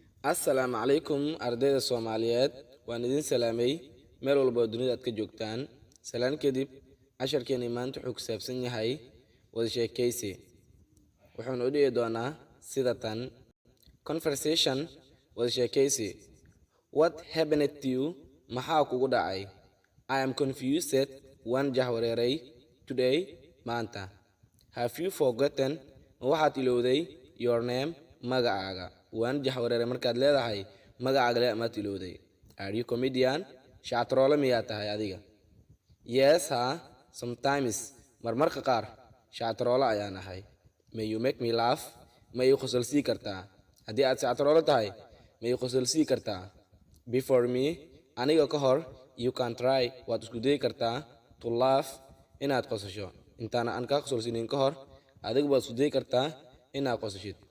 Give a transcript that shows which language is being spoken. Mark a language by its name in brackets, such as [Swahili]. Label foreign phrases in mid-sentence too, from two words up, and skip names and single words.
[Somali] Assalaamu calaykum ardayda Soomaaliyeed waan idin salaamay meel walba oo dunida aad ka joogtaan. Salaan kadib casharkeena maanta wuxuu ku saabsan yahay wada sheekaysi. Wuxuuna u dhici doonaa sida tan: conversation, wada sheekaysi. [English] What happened to you? [Somali] Maxaa kugu dhacay? [English] I am confused. [Somali] Waan jahwareeray. [English] Today, maanta. Have you forgotten? [Somali] Ma waxaad ilowday [English] your name, [Somali] magacaaga? Waan jahwareeray markaad leedahay magacaaga le amaad ilowday. [English] Are you comedian? [Somali] Shactroole miyaa tahay adiga? [English] Yes, sometimes. [Somali] Marmarka qaar shactroole ayaan ahay. [English] May you make me laugh? [Somali] Ma ii qosolsii kartaa? Haddii aad shactroole tahay, ma ii qosolsii kartaa? [English] Before me, [Somali] aniga ka hor, [English] you can try, [Somali] waad isku dayi kartaa [English] to laugh, [Somali] inaad qosasho. Intaana aan kaa qosolsinin ka hor, adigu waad isku dayi kartaa inaad qosashid.